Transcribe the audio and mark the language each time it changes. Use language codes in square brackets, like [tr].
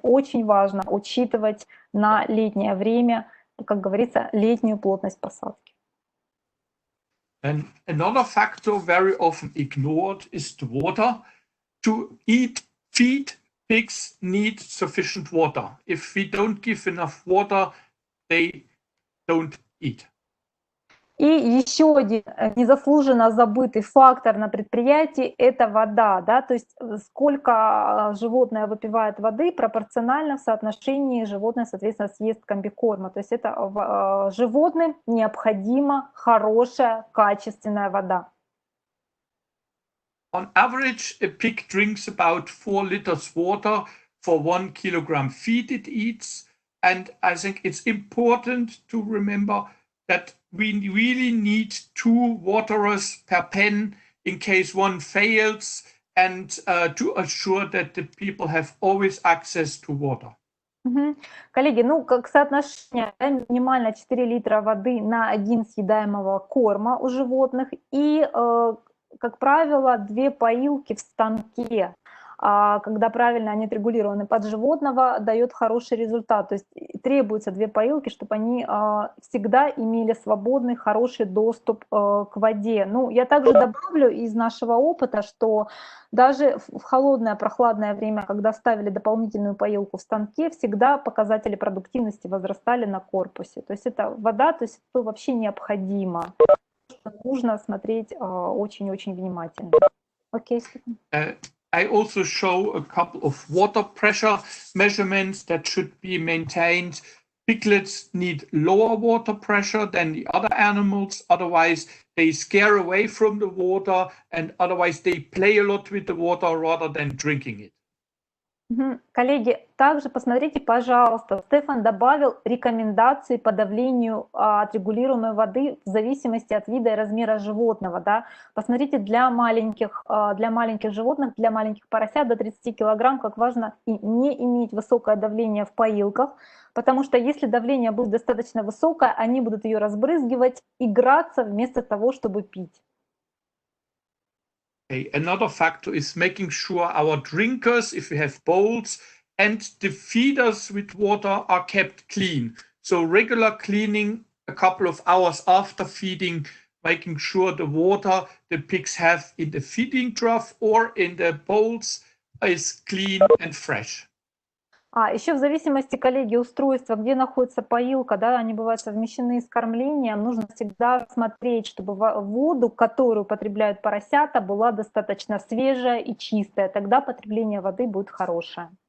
[ru] Очень важно учитывать на летнее время, как говорится, летнюю плотность посадки. [en] And another factor very often ignored is the water. To feed pigs need sufficient water. If we don't give enough water, they don't eat. [ru] И еще один незаслуженно забытый фактор на предприятии – это вода. Да? То есть сколько животное выпивает воды, пропорционально в соотношении животное, соответственно, съест комбикорма. То есть это животным необходима хорошая, качественная вода. [en] On average, a pig drinks about 4 liters water for 1 kilogram feed it eats. And I think it's important to remember that we really need 2 waterers per pen in case one fails, and to assure that the people have always access to water. [ru] Коллеги, ну, как соотношение, да, минимально 4 литра воды на 1 съедаемого корма у животных и, как правило, 2 поилки в станке, когда правильно они отрегулированы под животного, дает хороший результат. То есть требуется 2 поилки, чтобы они всегда имели свободный, хороший доступ к воде. Ну, я также добавлю из нашего опыта, что даже в холодное, прохладное время, когда ставили дополнительную поилку в станке, всегда показатели продуктивности возрастали на корпусе. То есть это вода, то есть это вообще необходимо. Нужно смотреть очень-очень внимательно. Окей, Стефан. [en] I also show a couple of water pressure measurements that should be maintained. Piglets need lower water pressure than the other animals, otherwise they scare away from the water, and otherwise they play a lot with the water rather than drinking it. [ru] Коллеги, также посмотрите, пожалуйста, Стефан добавил рекомендации по давлению отрегулируемой воды в зависимости от вида и размера животного. Да? Посмотрите, для маленьких животных, для маленьких поросят до 30 килограмм, как важно не иметь высокое давление в поилках, потому что если давление будет достаточно высокое, они будут ее разбрызгивать, играться вместо того, чтобы пить. [en] Another factor is making sure our drinkers, if we have bowls, and the feeders with water are kept clean. So regular cleaning a couple of hours after feeding, making sure the water the pigs have in the feeding trough or in the bowls is clean and fresh. [ru] Еще в зависимости, коллеги, устройства, где находится поилка, да, они бывают совмещены с кормлением, нужно всегда смотреть, чтобы воду, которую потребляют поросята, была достаточно свежая и чистая, тогда потребление воды будет хорошее.